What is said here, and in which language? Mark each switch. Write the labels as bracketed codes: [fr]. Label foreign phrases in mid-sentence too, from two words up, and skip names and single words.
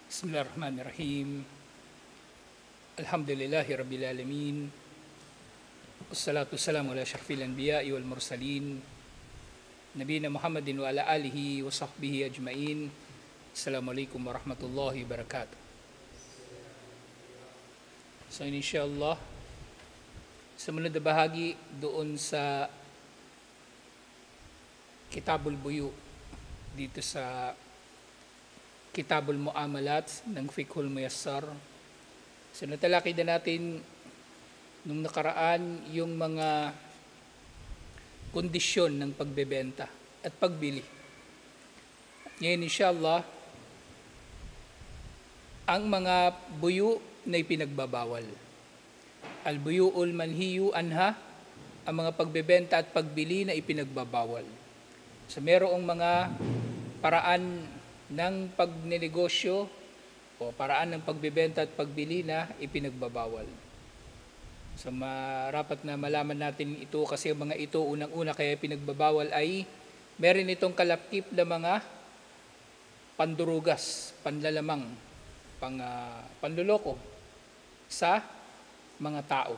[ar] بسم الله الرحمن الرحيم. الحمد لله رب العالمين. والصلاة والسلام على أشرف الأنبياء والمرسلين. نبينا محمد وعلى آله وصحبه أجمعين. السلام عليكم ورحمة الله وبركاته. [tl] So insyaAllah, sa munod na bahagi doon sa Kitabul Buyu, dito sa Kitabul Muamalat ng Fiqhul Muyassar. So natalakay na natin nung nakaraan yung mga kondisyon ng pagbebenta at pagbili. Ngayon inshallah, ang mga buyu na ipinagbabawal. [ar] البيوع المنهي عنها, [tl] ang mga pagbebenta at pagbili na ipinagbabawal. So merong mga paraan ng pagnenegosyo o paraan ng pagbebenta at pagbili na ipinagbabawal. So marapat na malaman natin ito kasi mga ito unang-una kaya pinagbabawal ay meron itong kalakip na mga pandurugas, panlalamang, panluloko sa mga tao.